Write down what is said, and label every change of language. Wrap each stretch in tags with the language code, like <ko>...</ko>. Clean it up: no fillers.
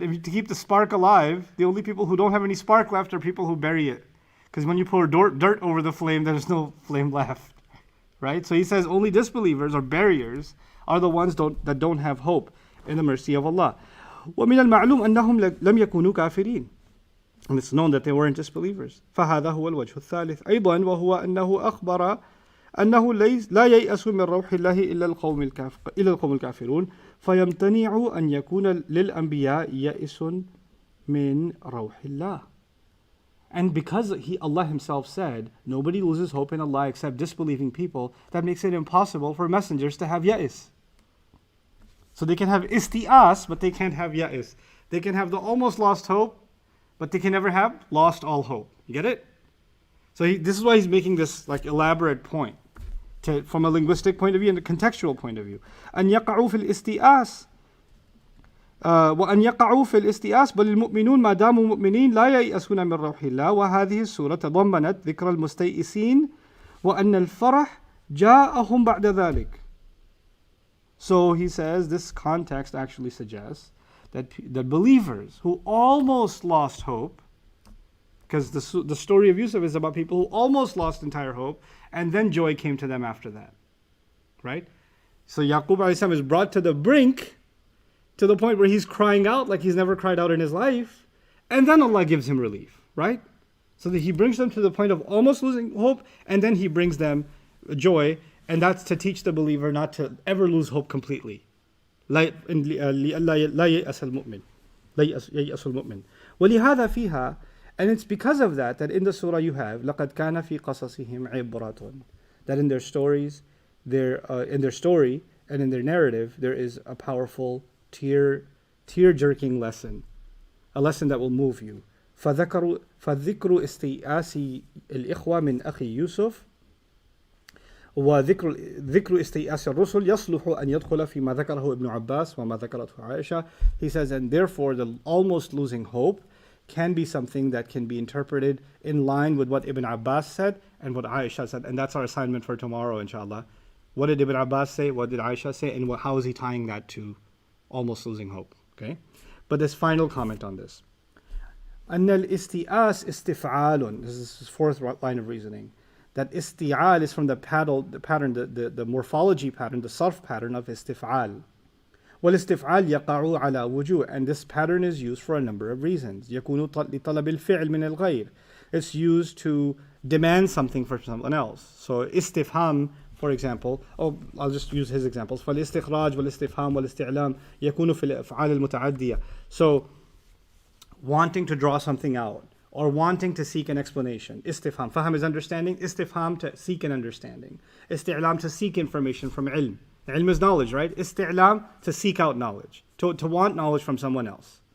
<en>To keep the spark alive, the only people who don't have any spark left are people who bury it. Because when you pour dirt over the flame, there's no flame left. Right? So he says only disbelievers or barriers are the ones that don't have hope in the mercy of Allah.</en> <ar>وَمِنَ الْمَعْلُومِ أَنَّهُمْ لَمْ يَكُونُوا كَافِرِينَ.</ar> <en>And it's known that they weren't disbelievers.</en> <ar>فهذا هو الوجه الثالث أيضا وهو أنه أخبر أنه لا ييأس من روح الله إلا القوم الكافرون فيمتنع أن يكون للأنبياء يأس من روح الله.</ar> <en>And because Allah Himself said, nobody loses hope in Allah except disbelieving people, that makes it impossible for messengers to have ya'is. So they can have isti'as, but they can't have ya'is. They can have the almost lost hope, but they can never have lost all hope. You get it? So this is why he's making this like elaborate point from a linguistic point of view and a contextual point of view.</en> <ar>أن يقعوا في الاستئاس وأن يقعوا في الاستئاس بل المؤمنون ما داموا مؤمنين لا ييأسون من روح الله. وهذه السورة تضمنت ذكر المستيئسين وأن الفرح جاءهم بعد ذلك.</ar> <en>So he says this context actually suggests that the believers who almost lost hope, because the story of Yusuf is about people who almost lost entire hope, and then joy came to them after that, right? So Yaqub alayhi salam is brought to the brink, to the point where he's crying out like he's never cried out in his life, and then Allah gives him relief, right? So that He brings them to the point of almost losing hope, and then He brings them joy, and that's to teach the believer not to ever lose hope completely.</en> <ar>لا ييأس المؤمن ولهذا فيها.</ar> <en>And it's because of that in the surah you have</en> <ar>لقد كان في قصصهم عبرة,</ar> <en>that in their stories, in their story and in their narrative there is a powerful tear-jerking lesson, a lesson that will move you.</en> <ar>فذكر استيئاس الإخوة من أخي يوسف وذكر استيئاس الرسل يصلح أن يدخل فيما ذكره ابن عباس وما ذكرته عائشة.</ar> <en>He says, and therefore the almost losing hope can be something that can be interpreted in line with what Ibn Abbas said and what Aisha said. And that's our assignment for tomorrow, inshallah. What did Ibn Abbas say? What did Aisha say? And how is he tying that to almost losing hope? Okay. But this final comment on this.</en> <ar>أن الاستيئاس استفعال.</ar> <en>This is his fourth line of reasoning. That isti'al is from the pattern, the morphology pattern, the sarf pattern of istif'al.</en> <ar>والاستفعال يقع على وجوه,</ar> <en>and this pattern is used for a number of reasons.</en> <ar>يكون لطلب الفعل من الغير.</ar> <en>It's used to demand something from someone else. So istifham, for example, I'll just use his examples.</en> <ar>فالاستخراج والاستفهام والاستعلام يكون في الأفعال المتعدية.</ar> <en>So wanting to draw something out, or wanting to seek an explanation. Istifham. Faham is understanding. Istifham, to seek an understanding. Isti'lam, to seek information from ilm. Ilm is knowledge, right? Isti'lam, to seek out knowledge. To want knowledge from someone else.</en>